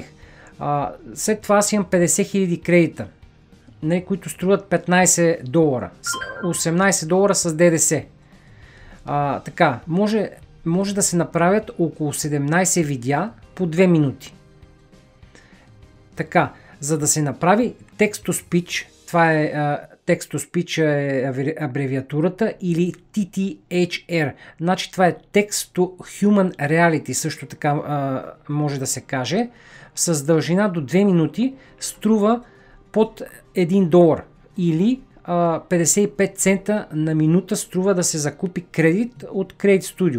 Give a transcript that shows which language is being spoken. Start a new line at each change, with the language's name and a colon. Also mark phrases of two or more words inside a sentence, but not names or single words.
Bulgarian: След това аз имам 50 000 кредита, нали, които струват $15. $18 с ДДС. Така, може да се направят около 17 видеа по 2 минути. Така, за да се направи
English: text-to-speech,
Bulgarian: това е
English: text-to-speech
Bulgarian: е абревиатурата, или TTHR. Значи това е
English: Text-to-Human Reality,
Bulgarian: също така може да се каже. С дължина до 2 минути струва под $1 или 55 цента на минута струва да се закупи кредит от Credit Studio.